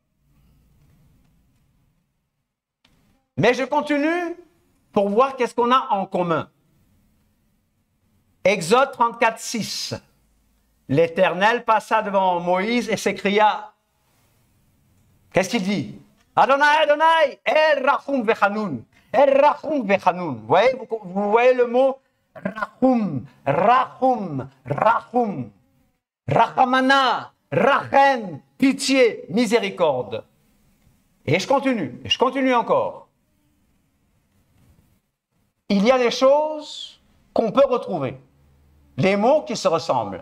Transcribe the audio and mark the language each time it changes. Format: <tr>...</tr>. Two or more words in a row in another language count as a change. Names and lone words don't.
<fr>Mais je continue pour voir qu'est-ce qu'on a en commun. Exode 34, 6. L'Éternel passa devant Moïse et s'écria. Qu'est-ce qu'il dit?</fr> <he>אדוני אדוני רחום וחנון. רחום וחנון.</he> <fr>Vous voyez le mot Rachum, Rachum, Rachum.</fr> <he>רחמנא רחם,</he> <fr>pitié, miséricorde. Et je continue encore. Il y a des choses qu'on peut retrouver, les mots qui se ressemblent.</fr>